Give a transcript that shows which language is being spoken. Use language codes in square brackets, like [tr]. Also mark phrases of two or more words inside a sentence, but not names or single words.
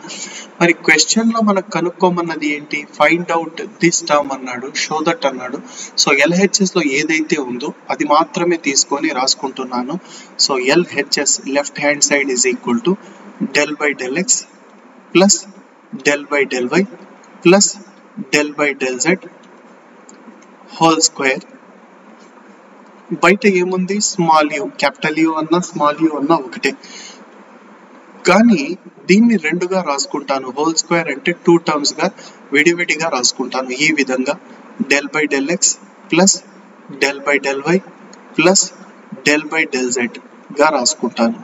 [te] మరి క్వశ్చన్లో మనకు కనుక్కోమన్నది ఏంటి, [en] find out this term [te] అన్నాడు, [en] show that [te] అన్నాడు. సో LHSలో ఏదైతే ఉందో అది మాత్రమే తీసుకొని రాసుకుంటున్నాను. [en] so LHS left hand side is equal to del by del x plus del by del y plus del by del z whole square. [te] బయట ఏముంది, [en] small u, capital u [te] అన్నా [en] small u [te] అన్నా ఒకటే. కానీ దీన్ని రెండుగా రాసుకుంటాను. [en] whole square [te] అంటే 2 టర్మ్స్ గా విడివిడిగా రాసుకుంటాను. ఈ విధంగా [en] del by del x plus del by del y plus del by del z [te] గా రాసుకుంటాను.